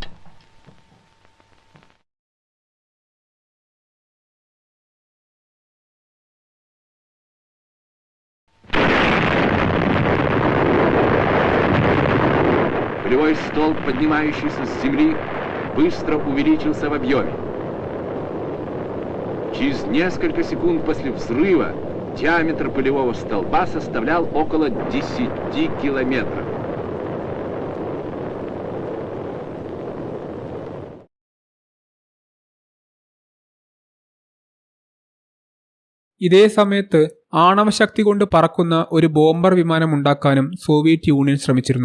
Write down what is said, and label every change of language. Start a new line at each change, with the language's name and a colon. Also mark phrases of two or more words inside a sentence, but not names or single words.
Russian: Пулевой столб, поднимающийся с земли, быстро увеличился в объеме. Через несколько секунд после взрыва диаметр пулевого столба составлял около 10 километров.
Malayalam: ഇതേ സമയത്ത് ആണവശക്തി കൊണ്ട് പറക്കുന്ന ഒരു ബോംബർ വിമാനം ഉണ്ടാക്കാനും സോവിയറ്റ് യൂണിയൻ ശ്രമിച്ചിരുന്നു.